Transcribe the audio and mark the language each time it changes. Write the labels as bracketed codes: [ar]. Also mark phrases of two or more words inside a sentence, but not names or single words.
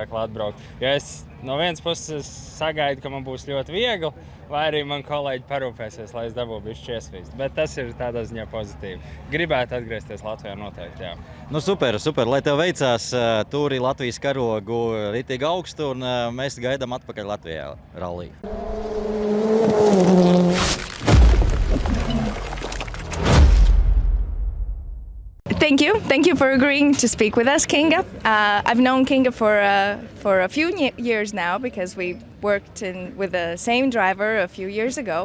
[lv] Jo es no vienas puses es sagaidu, ka man būs ļoti viegli, vai arī man kolēģi parūpēsies, lai es dabūtu bišķi iesvīst. Bet tas ir tādā ziņā pozitīvi. Gribētu atgriezties Latvijā noteikti, jā. Nu, super, lai tev veicās turi Latvijas karogu ritīgi augstu, un mēs gaidām atpakaļ Latvijā rallī. [en] Thank you for agreeing to speak with us, Kinga. I've known Kinga for a few years now because we worked with the same driver a few years ago.